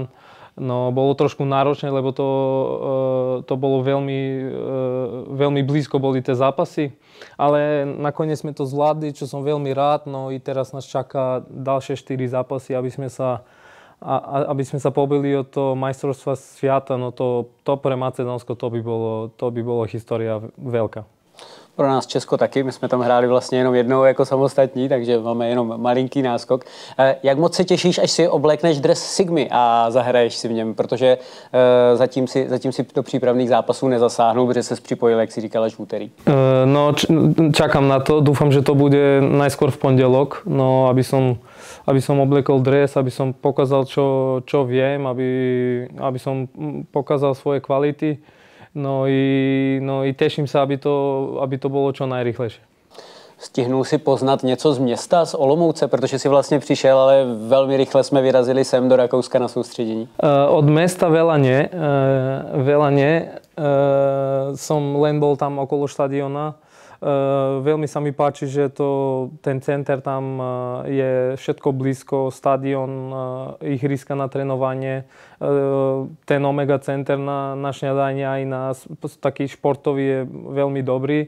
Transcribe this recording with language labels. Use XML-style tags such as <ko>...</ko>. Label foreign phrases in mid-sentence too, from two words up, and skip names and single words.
<sk>No, bolo trošku náročné, lebo to bolo veľmi blízko boli tie zápasy. Ale nakoniec sme to zvládli, čo som veľmi rád. No i teraz nás čaká ďalšie 4 zápasy, aby sme sa pobili od toho majstrovstva sveta. No to pre Macedónsko to by bolo história veľká.</sk> <cs>Pro nás Česko taky, my jsme tam hráli vlastně jenom jednou jako samostatní, takže máme jenom malinký náskok. Jak moc se těšíš, až si oblékneš dres Sigmy a zahraješ si v něm, protože zatím si do přípravných zápasů nezasáhnul, protože ses připojil, jak si říkal, až v úterý.</cs> <sk>No, čakám na to, dúfam, že to bude najskôr v pondelok, no aby som oblekol dres, aby som pokazal, čo viem, aby som pokazal svoje kvality. No i teším sa, aby to bolo čo najrychlejšie.</sk> <cs>Stihnul si poznat něco z města, z Olomouce, protože si vlastně přišel, ale velmi rychle jsme vyrazili sem do Rakouska na soustředění.</cs> <sk>Od mesta veľa nie. Som len bol tam okolo štadiona. Veľmi sa mi páči, že ten center tam je všetko blízko, stadion, ihriska na trénovanie, ten Omega center na šňadanie aj na taký športový je veľmi dobrý.</sk>